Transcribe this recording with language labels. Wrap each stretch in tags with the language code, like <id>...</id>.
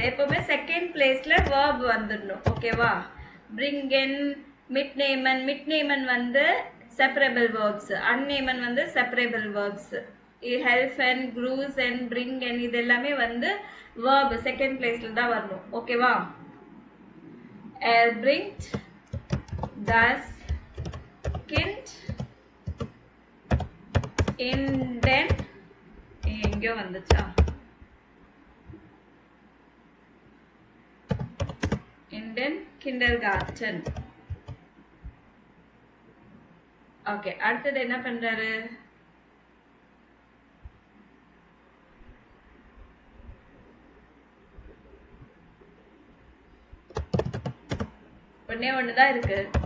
<en>எப்பவுமே செகண்ட் பிளேஸ்ல verb வந்துடணும்.</en> <ta>ஓகேவா?</ta> <de>bringen, mitnehmen</de> <en>வந்து separable verbs, unnamen வந்து separable verbs.</en> <de>helfen, grüßen, bringen</de> <ta>இது எல்லாமே வந்து verb செகண்ட் பிளேஸ்ல தான் வரணும். ஓகேவா?</ta> <de>bringt das Kind in den,</de> <ta>எங்கேயோ வந்துச்சா,</ta> <de>in den Kindergarten.</de> <ta>ஓகே, அடுத்தது என்ன பண்றாரு, ஒன்னே ஒண்ணுதான் இருக்கு.</ta>